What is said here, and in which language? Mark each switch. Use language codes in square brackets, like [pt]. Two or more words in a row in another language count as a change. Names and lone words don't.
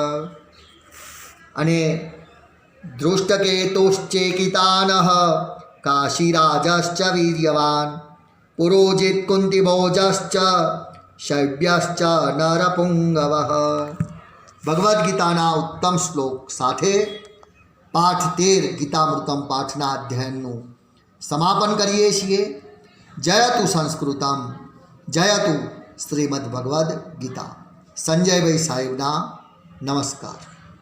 [gu] अने [sa] दृष्टकेतुश्चेकितानः काशीराजश्च वीर्यवान् पुरोजित कुंतीभोजश्च शैव्यश्च नरपुंगवः [gu] ભગવદ ગીતાના ઉત્તમ શ્લોક સાથે પાઠ 13 ગીતામૃતમ પાઠના અધ્યયનનું સમાપન કરીએ છીએ. [sa] जयतु संस्कृतम जयतु श्रीमद भगवद गीता. [gu] સંજયભાઈ સાહેબના નમસ્કાર.